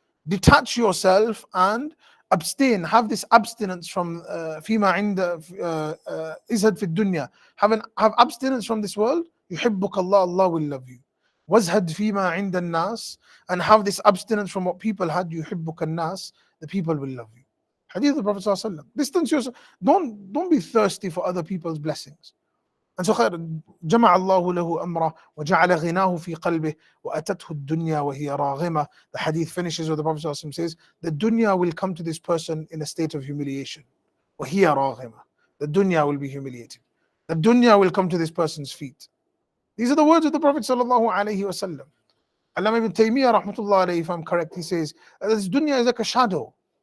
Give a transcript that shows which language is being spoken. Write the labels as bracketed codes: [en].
[en] Detach yourself and abstain, have this abstinence from [ar] فيما عند ازهد في الدنيا, [en] have abstinence from this world. [ar] يحبك الله, [en] Allah will love you. [ar] وازهد فيما عند الناس, [en] and have this abstinence from what people had. [ar] يحبك الناس, [en] the people will love you. Hadith of the Prophet ﷺ. Distance yourself. Don't be thirsty for other people's blessings. And so [ar] جمع الله له أمره وجعل غناه في قلبه وأتته الدنيا وهي راغمة. [en] The hadith finishes with the Prophet ﷺ says, the dunya will come to this person in a state of humiliation. [ar] وهي راغمة. [en] The dunya will be humiliated. The dunya will come to this person's feet. These are the words of the Prophet ﷺ. Allama ibn Taymiyyah rahmatullah alayhi, if I'm correct, he says, this dunya is like a shadow.